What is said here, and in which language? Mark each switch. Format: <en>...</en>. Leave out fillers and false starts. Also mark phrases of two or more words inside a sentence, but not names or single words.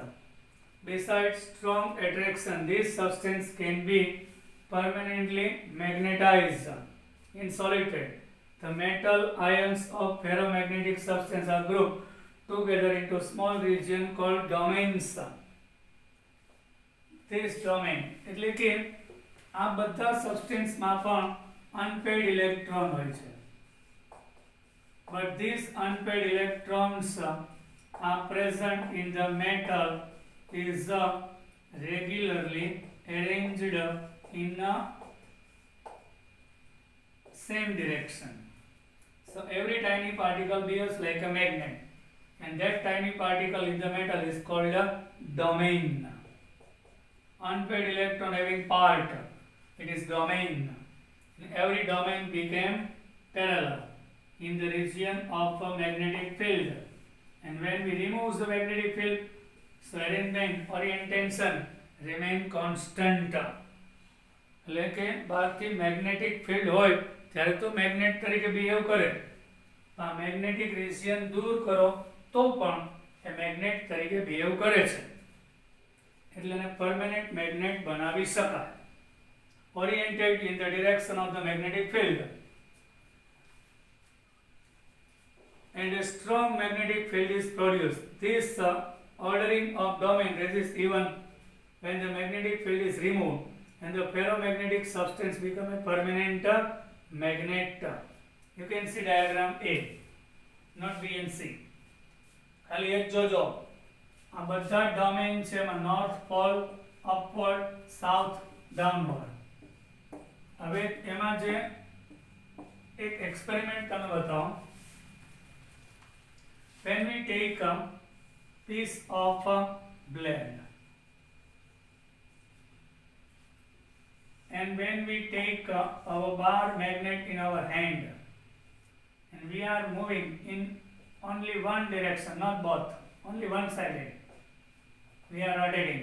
<en>Besides strong attraction, this substance can be permanently magnetized in solid state. The metal ions of ferromagnetic substance are grouped together into small region called domains. This domain,</en> <gu>એટલે કે આ બધા સબસ્ટન્સમાં પણ</gu> <en>unpaired electron</en> <gu>હોય છે.</gu> <en>But these unpaired electrons are present in the metal is regularly arranged in a same direction. So every tiny particle behaves like a magnet, and that tiny particle in the metal is called a domain. Unpaired electron having part, it is domain. Every domain became parallel. in the region of a magnetic field. And when we remove the magnetic field, so arrangement orientation remain constant.</en> <gu>એટલે કે બહારથી</gu> <en>magnetic field</en> <gu>હોય ત્યારે તો મેગ્નેટ તરીકે બિહેવ કરે, આ</gu> <en>magnetic region</en> <gu>દૂર કરો તો પણ એ મેગ્નેટ તરીકે બિહેવ કરે છે, એટલે એને</gu> <en>permanent magnet</en> <gu>બનાવી શકાય.</gu> <en>oriented in the direction of the magnetic field. And a strong magnetic field is produced. This ordering of domain resists even when the magnetic field is removed and the ferromagnetic substance become a permanent magnet. You can see diagram A, not B and C.</en> <gu>ખાલી એક જોજો, આ બધા ડોમેન છે એમાં</gu> <en>north pole,</en> <gu>અપવર્ડ, સાઉથ, ડાઉનવર્ડ. હવે એમાં જે એક એક્સપેરિમેન્ટ તમે બતાવો.</gu> <en>When we take a piece of blade and when we take our bar magnet in our hand and we are moving in only one direction, not both, only one sided, we are rotating.</en>